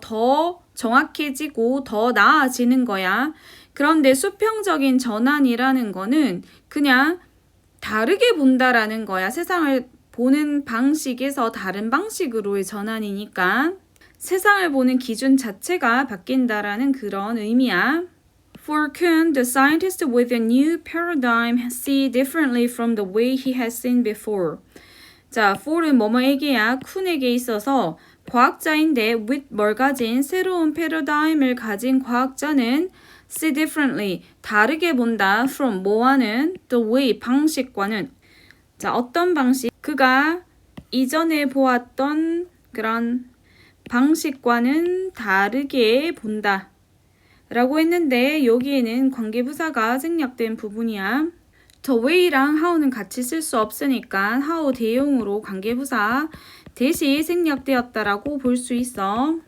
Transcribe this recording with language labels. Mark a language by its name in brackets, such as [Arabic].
[Korean] 더 정확해지고 더 나아지는 거야. 그런데 수평적인 전환이라는 거는 그냥 다르게 본다라는 거야. 세상을 보는 방식에서 다른 방식으로의 전환이니까. 세상을 보는 기준 자체가 바뀐다라는 그런 의미야. [English] For Kuhn, the scientist with a new paradigm see differently from the way he has seen before. [Korean] 자, for은 뭐뭐에게야, 쿤에게 있어서 과학자인데 with 뭘 가진 새로운 패러다임을 가진 과학자는 [English] see differently, [Korean] 다르게 본다. from 뭐와는 the way, 방식과는. 자, 어떤 방식? 그가 이전에 보았던 그런 방식과는 다르게 본다. 라고 했는데 여기에는 관계부사가 생략된 부분이야. the way랑 how는 같이 쓸 수 없으니까 how 대용으로 관계부사 대시 생략되었다라고 볼 수 있어.